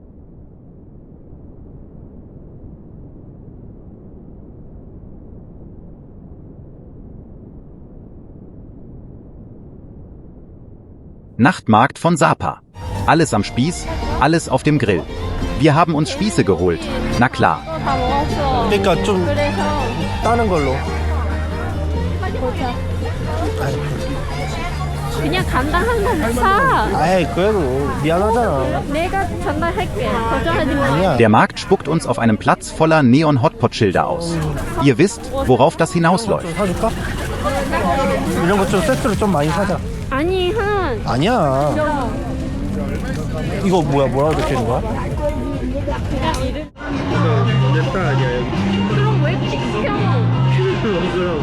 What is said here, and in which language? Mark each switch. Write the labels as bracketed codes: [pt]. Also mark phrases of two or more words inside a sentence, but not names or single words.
[de] Nachtmarkt von Sapa. Alles am Spieß, alles auf dem Grill. Wir haben uns Spieße geholt. Na klar. [ko] 다 먹었어. 그러니까 좀 그래서 다른 걸로. 보자. 그냥 간단한 거 사. 아이, 그래도 미안하잖아. 내가 전달할게. 걱정하지 마. 아니야. [de] Der Markt spuckt uns auf einem Platz voller Neon-Hotpot-Schilder aus. Ihr wisst, worauf das hinausläuft. [ko] 좀 사줄까? 이런 거 좀 세트로 좀 많이 사자. 아니 한. 아니야. 이거 뭐라고 적혀있는 거야? 그냥 이름. 내 딸 아니야 여기. 그럼 왜 시켜? 그러고.